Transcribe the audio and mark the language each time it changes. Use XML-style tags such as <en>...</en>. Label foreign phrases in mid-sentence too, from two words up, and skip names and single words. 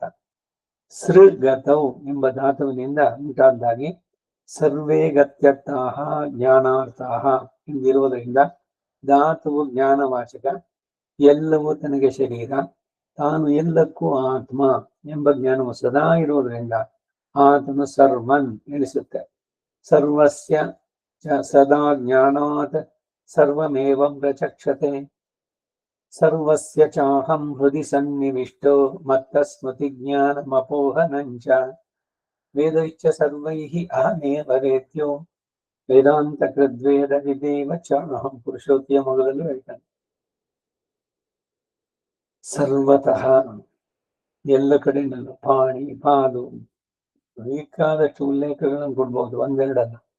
<kn>ಸೃಗತೌ ಎಂಬ ಧಾತುವಿನಿಂದ ಉಂಟಾದ್ದಾಗಿ</kn> <sa>ಸರ್ವೇ ಗತ್ಯರ್ಥಾಹ ಜ್ಞಾನಾರ್ಥಾಹ</sa> <kn>ಎಂದಿರುವುದರಿಂದ ಧಾತುವು ಜ್ಞಾನವಾಚಕ. ಎಲ್ಲವೂ ತನಗೆ ಶರೀರ, ತಾನು ಎಲ್ಲಕ್ಕೂ ಆತ್ಮ ಎಂಬ ಜ್ಞಾನವು ಸದಾ ಇರುವುದರಿಂದ ಆತ್ಮ ಸರ್ವನ್ ಎನಿಸುತ್ತೆ.</kn> <sa>ಸರ್ವಸ್ಯ ಸದಾ ಜ್ಞಾನಾತ್ ಸರ್ವಮೇವಂ ಪ್ರಚಕ್ಷತೆ. ಸರ್ವಸ್ಯ ಚಾಹಂ ಹೃದಿ ಸನ್ನಿವಿಷ್ಟೋ ಮತ್ತ ಸ್ಮೃತಿ ಜ್ಞಾನಮಪೋಹನಂಚ. ವೇದೈಶ್ಚ ಸರ್ವೈಃ ಅಹಮೇವ ವೇದ್ಯೋ ವೇದಾಂತ ಕೃದ್ವೇದ ವಿದೇವ ಚಾಹಂ.</sa> <kn>ಪುರುಷೋತ್ತಿಯ ಮೊದಲಲ್ಲೂ ಹೇಳ್ತಾನೆ. ಸರ್ವತಃ ಎಲ್ಲ ಕಡೆಯಲ್ಲೂ ಪಾಣಿ ಪಾದು ಬೇಕಾದಷ್ಟು ಉಲ್ಲೇಖಗಳನ್ನು ಕೊಡ್ಬಹುದು, ಒಂದೆರಡಲ್ಲ.</kn>